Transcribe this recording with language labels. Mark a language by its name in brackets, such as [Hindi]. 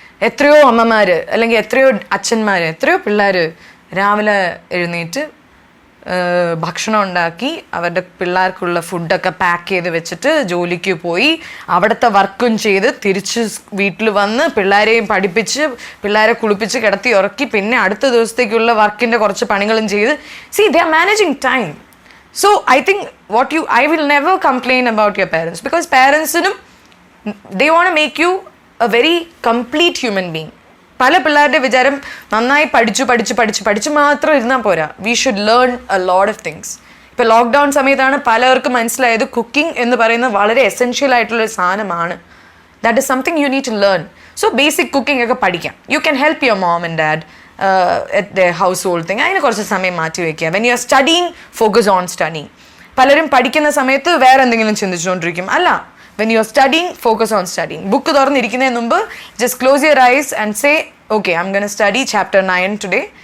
[Malayalam] എത്രയോ അമ്മമാർ അല്ലെങ്കിൽ എത്രയോ അച്ഛന്മാർ, എത്രയോ പിള്ളേർ രാവിലെ എഴുന്നേറ്റ് ഭക്ഷണം ഉണ്ടാക്കി അവരുടെ പിള്ളേർക്കുള്ള ഫുഡൊക്കെ പാക്ക് ചെയ്ത് വെച്ചിട്ട് ജോലിക്ക് പോയി അവിടുത്തെ വർക്കും ചെയ്ത് തിരിച്ച് വീട്ടിൽ വന്ന് പിള്ളേരെയും പഠിപ്പിച്ച് പിള്ളേരെ കുളിപ്പിച്ച് കിടത്തി ഉറക്കി പിന്നെ അടുത്ത ദിവസത്തേക്കുള്ള വർക്കിൻ്റെ കുറച്ച് പണികളും ചെയ്ത് [English] they are managing time. So I think I will never complain about your parents because parents they want to make you a very complete human being. [Malayalam] പല പിള്ളേരുടെ വിചാരം നന്നായി പഠിച്ചു മാത്രം ഇരുന്നാൽ പോരാ. [English] We should learn a lot of things. [Malayalam] ഇപ്പോൾ lockdown സമയത്താണ് പലർക്കും മനസ്സിലായത് കുക്കിംഗ് എന്ന് പറയുന്നത് വളരെ എസെൻഷ്യൽ ആയിട്ടുള്ളൊരു സാധനമാണ്. [English] That is something you need to learn. So basic cooking [Malayalam] ഒക്കെ പഠിക്കാം. [English] You can help your mom and dad at the household thing. [Malayalam] അതിന് കുറച്ച് സമയം മാറ്റി വയ്ക്കുക. [English] When you are studying, focus on studying. [Malayalam] പലരും പഠിക്കുന്ന സമയത്ത് വേറെ എന്തെങ്കിലും ചിന്തിച്ചുകൊണ്ടിരിക്കും. [English] അല്ല, when you are studying, focus on studying. [Malayalam] Book തുറന്നിരിക്കുന്നതിന് മുമ്പ് [English] just close your eyes and say, okay, I'm going to study chapter 9 today.